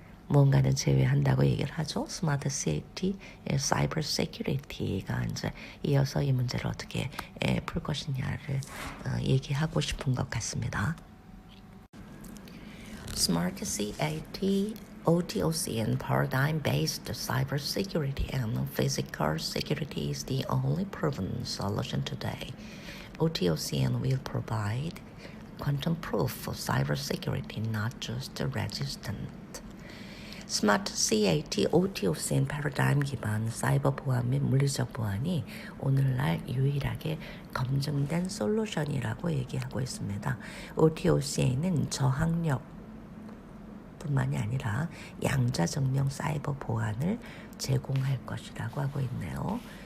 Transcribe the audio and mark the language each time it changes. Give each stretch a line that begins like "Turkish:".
Korean: 뭔가는 제외한다고 얘기를 하죠. 스마트 세이프티, 사이버 세큐리티가 이제 이어서 이 문제를 어떻게 풀 것이냐를 얘기하고 싶은 것 같습니다.
English: Smart CAT, OTOC and paradigm-based cybersecurity and physical security is the only proven solution today. OTOCN will provide quantum proof of cybersecurity, not just resistant.
Korean: 스마트 CAT, OTOCN 패러다임 기반 사이버 보안 및 물리적 보안이 오늘날 유일하게 검증된 솔루션이라고 얘기하고 있습니다. OTOCN은 저항력 뿐만이 아니라 양자증명 사이버 보안을 제공할 것이라고 하고 있네요.